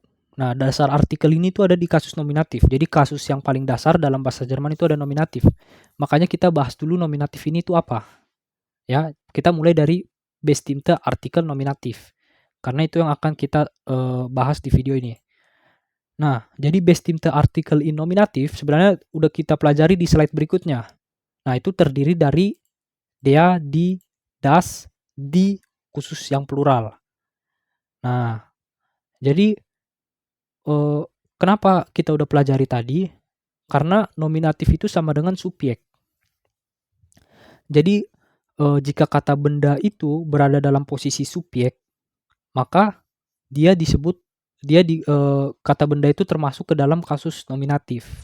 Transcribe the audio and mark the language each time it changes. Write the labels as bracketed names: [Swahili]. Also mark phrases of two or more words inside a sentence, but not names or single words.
[Indonesian] Nah, dasar artikel ini tuh ada di kasus nominatif. Jadi kasus yang paling dasar dalam bahasa Jerman itu ada nominatif. Makanya kita bahas dulu nominatif ini tuh apa. Ya, kita mulai dari [German] bestimmte artikel [Indonesian] nominatif. Karena itu yang akan kita bahas di video ini. Nah, jadi [German] bestimmte artikel in [Indonesian] nominatif sebenarnya udah kita pelajari di slide berikutnya. Nah, itu terdiri dari [German] der, die, das, die, [Indonesian] khusus yang plural. Nah, jadi kenapa kita udah pelajari tadi? Karena nominatif itu sama dengan subjek. Jadi jika kata benda itu berada dalam posisi subjek, maka dia disebut kata benda itu termasuk ke dalam kasus nominatif.